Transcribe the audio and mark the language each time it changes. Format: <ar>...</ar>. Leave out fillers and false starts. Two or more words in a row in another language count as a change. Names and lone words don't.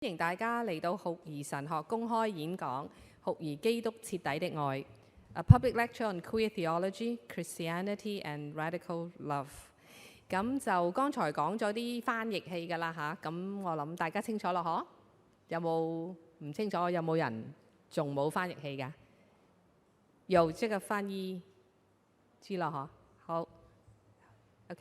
<yue>歡迎大家嚟到酷兒神學公開演講《酷兒基督徹底的愛》，A public lecture on Queer Theology, Christianity and Radical Love。咁就剛才講咗啲翻譯器㗎啦嚇，咁我諗大家清楚咯嗬？有冇唔清楚？有冇人仲冇翻譯器㗎？有這個翻譯知啦嗬？好 ，OK。</yue>